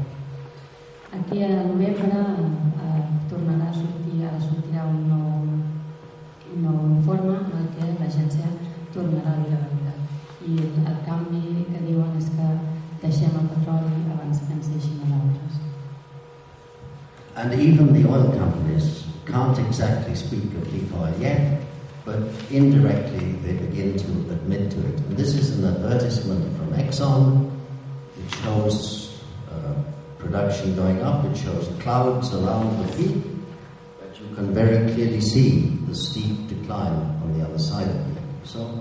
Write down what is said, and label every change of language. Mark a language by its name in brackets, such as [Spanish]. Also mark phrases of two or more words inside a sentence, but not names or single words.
[Catalan] Aquí a novembre tornarà a sortirà un nou informe en el que l'agència tornarà a dir la veritat i el canvi que diuen és que deixem el petroli abans que ens deixin a d'altres. [English] And even the oil companies can't exactly speak of peak oil yet, but indirectly they begin to admit to it. And this is an advertisement from Exxon. It shows production going up, it shows clouds around the peak, but you can very clearly see the steep decline on the other side of it.